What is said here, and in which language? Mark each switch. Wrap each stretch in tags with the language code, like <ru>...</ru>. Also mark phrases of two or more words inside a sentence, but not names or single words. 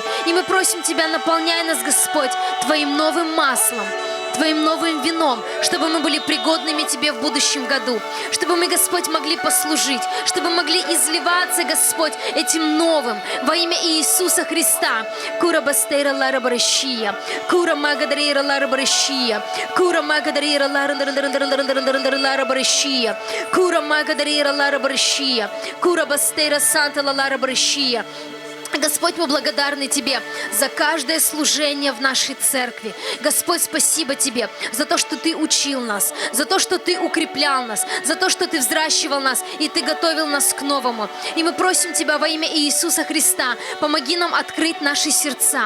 <ru>И мы просим Тебя, наполняй нас, Господь, Твоим новым маслом, Твоим новым вином, чтобы мы были пригодными Тебе в будущем году, чтобы мы, Господь, могли послужить, чтобы могли изливаться, Господь, этим новым во имя Иисуса Христа. Кура бастейра лара барашия, кура магадрейра лара барашия, кура магадрейра лара барашия, кура магадрейра лара барашия, кура бастейра санта лара барашия. Господь, мы благодарны Тебе за каждое служение в нашей церкви. Господь, спасибо Тебе за то, что Ты учил нас, за то, что Ты укреплял нас, за то, что Ты взращивал нас и Ты готовил нас к новому. И мы просим Тебя во имя Иисуса Христа, помоги нам открыть наши сердца.</ru>